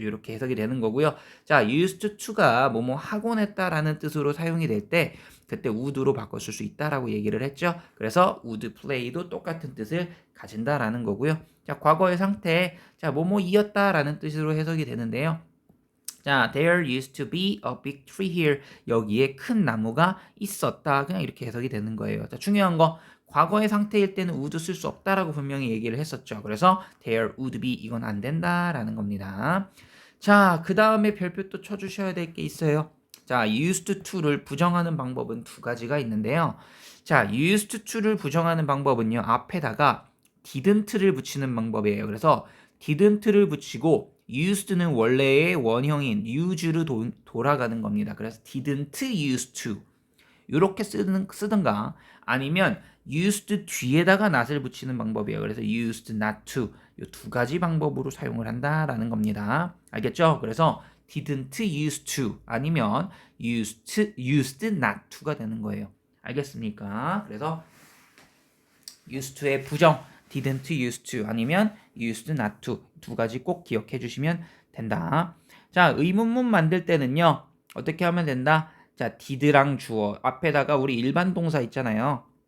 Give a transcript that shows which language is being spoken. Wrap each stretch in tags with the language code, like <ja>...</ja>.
<ko>이렇게 해석이 되는 거고요. 자,</ko> <en>used to</en> <ko>가 뭐뭐 하곤 했다라는 뜻으로 사용이 될 때 그때 would로 바꿨을 수 있다라고 얘기를 했죠. 그래서 would play도 똑같은 뜻을 가진다라는 거고요. 자, 과거의 상태, 자, 뭐뭐이었다라는 뜻으로 해석이 되는데요. 자,</ko> <en>there used to be a big tree here.</en> <ko>여기에 큰 나무가 있었다. 그냥 이렇게 해석이 되는 거예요. 자, 중요한 거 과거의 상태일 때는 would 쓸 수 없다라고 분명히 얘기를 했었죠. 그래서</ko> <en>there would be</en> <ko>이건 안 된다라는 겁니다. 자, 그 다음에 별표 또 쳐주셔야 될 게 있어요. 자, used to를 부정하는 방법은 두 가지가 있는데요. 자, used to를 부정하는 방법은요. 앞에다가 didn't를 붙이는 방법이에요. 그래서 didn't를 붙이고 used는 원래의 원형인 use로 돌아가는 겁니다. 그래서</ko> <en>didn't used to</en> <ko>이렇게 쓰든가 아니면 used 뒤에다가 not을 붙이는 방법이에요. 그래서</ko> <en>used not to</en> <ko>이 두 가지 방법으로 사용을 한다라는 겁니다. 알겠죠? 그래서</ko> <en>didn't used to</en> <ko>아니면</ko> <en>used not to가</en> <ko>되는 거예요. 알겠습니까? 그래서 used to의 부정</ko> <en>didn't used to</en> <ko>아니면</ko> <en>used not to</en> <ko>두 가지 꼭 기억해 주시면 된다. 자, 의문문 만들 때는요. 어떻게 하면 된다? 자, did랑 주어 앞에다가 우리 일반 동사 있잖아요.</ko>